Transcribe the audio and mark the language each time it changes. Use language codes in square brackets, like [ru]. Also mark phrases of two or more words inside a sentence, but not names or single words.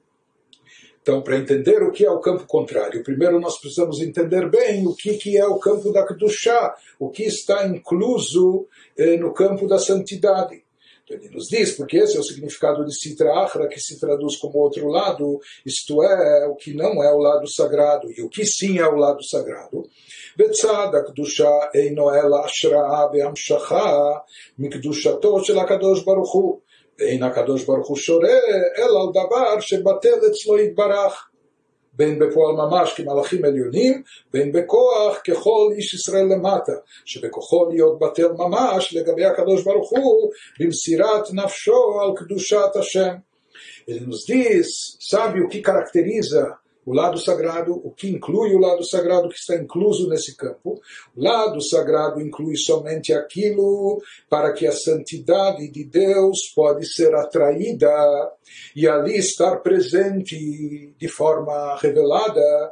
[pt] Então, para entender o que é o campo contrário, primeiro nós precisamos entender bem o que é o campo da Kedushá, o que está incluso no campo da santidade. Então, ele nos diz, porque esse é o significado de [arc] סטרא אחרא, [pt] que se traduz como outro lado, isto é, o que não é o lado sagrado, e o que sim é o lado sagrado. [he] בצד הקדושה אינו אלא השראה והמשכה מקדושתו של הקדוש ברוך הוא. ואין הקדוש ברוך הוא שורה אלא על דבר שבטל אצלו יתברך, בין בפועל ממש כמלאכים עליונים, בין בכוח ככל איש ישראל למטה, שבכוחו להיות בטל ממש לגבי הקדוש ברוך הוא במסירת נפשו על קדושת השם. [pt] Ele nos diz, sabe o que caracteriza o lado sagrado, o que inclui o lado sagrado que está incluso nesse campo. O lado sagrado inclui somente aquilo para que a santidade de Deus pode ser atraída e ali estar presente de forma revelada.